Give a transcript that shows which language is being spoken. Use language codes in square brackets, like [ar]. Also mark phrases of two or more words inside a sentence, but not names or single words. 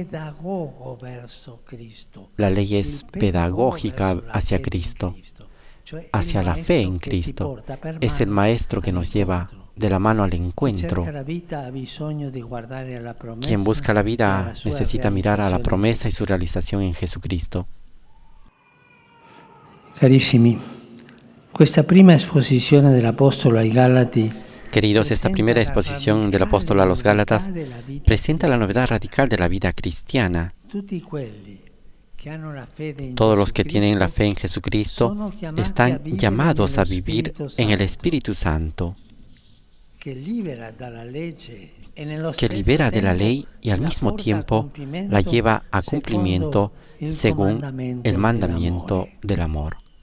[es] La ley es pedagógica hacia Cristo, hacia la fe en Cristo. Es el maestro que nos lleva de la mano al encuentro. Quien busca la vida necesita mirar a la promesa y su realización en Jesucristo. [it] Carissimi, questa prima esposizione dell'Apostolo ai Galati, [es] queridos, esta primera exposición del apóstol a los Gálatas presenta la novedad radical de la vida cristiana. Todos los que tienen la fe en Jesucristo están llamados a vivir en el Espíritu Santo, que libera de la ley y al mismo tiempo la lleva a cumplimiento según el mandamiento del amor.